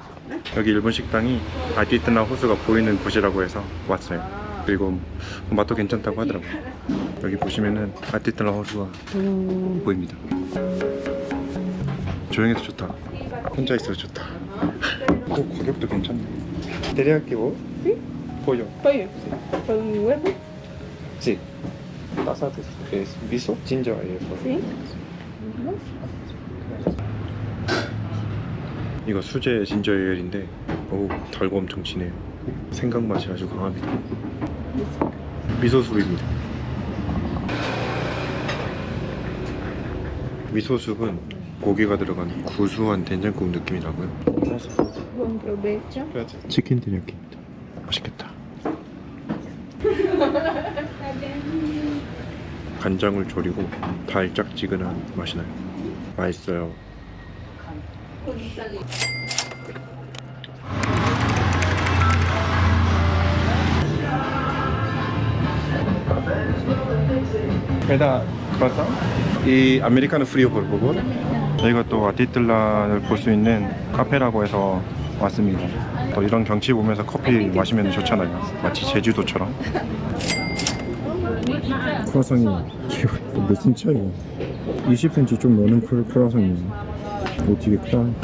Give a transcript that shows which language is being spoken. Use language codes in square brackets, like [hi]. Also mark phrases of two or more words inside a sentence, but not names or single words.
[ko] 여기 일본 식당이 아티트나 호수가 보이는 곳이라고 해서 왔어요. 그리고 맛도 괜찮다고 하더라고요. 여기 보시면은 아티트나 호수가 보입니다. 조용해서 좋다. 혼자 있어서 좋다. 또 가격도 괜찮네. 데리야끼 뭐? [es] pollo. Pollo. ¿Con huevo? Sí. Taza es miso, [en] ginger ale. [es] Sí. [ko] 이거 수제 진저 에일인데 오, 달고 엄청 진해요. 생강 맛이 아주 강합니다. 미소숲입니다. 미소숲은 고기가 들어간 구수한 된장국 느낌이라고요. [es] Buen provecho. [ko] 치킨 데리야끼입니다. 맛있겠다. 간장을 졸이고 달짝지근한 맛이 나요. 맛있어요. [es] Queda croissant y americano frío por favor. [ko] 저희가 또 아티틀란을 볼 수 있는 카페라고 해서 왔습니다. 또 이런 경치 보면서 커피 마시면 좋잖아요. 마치 제주도처럼. 크루아상이 몇 cm야? 20cm 좀 넘는 크루아상이에요. 오, 되게 크다.